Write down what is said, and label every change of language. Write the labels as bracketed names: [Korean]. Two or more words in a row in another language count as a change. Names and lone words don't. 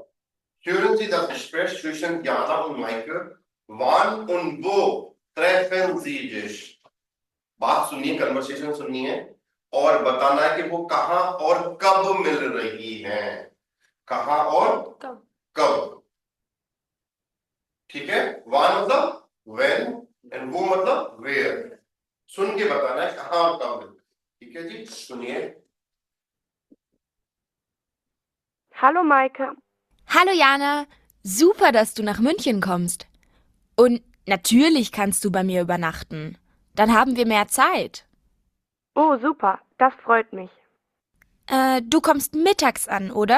[German] Hören Sie das Gespräch zwischen Jana und Maike? Wann und wo treffen Sie sich? [Hindi] बात सुनिए, कन्वर्सेशन सुनिए और बताना है कि वो कहाँ और कब मिल रही हैं. कहाँ और कब. ठीक है. वान मतलब [English] when and [Hindi] वो मतलब where. सुन के बताना है कहाँ और कब मिल. ठीक है जी, सुनिए. [German] Hallo Maike. Hallo Jana, super, dass du nach München kommst. Und natürlich kannst du bei mir übernachten. Dann haben wir mehr Zeit. Oh, super, das freut mich. Du kommst mittags an, oder?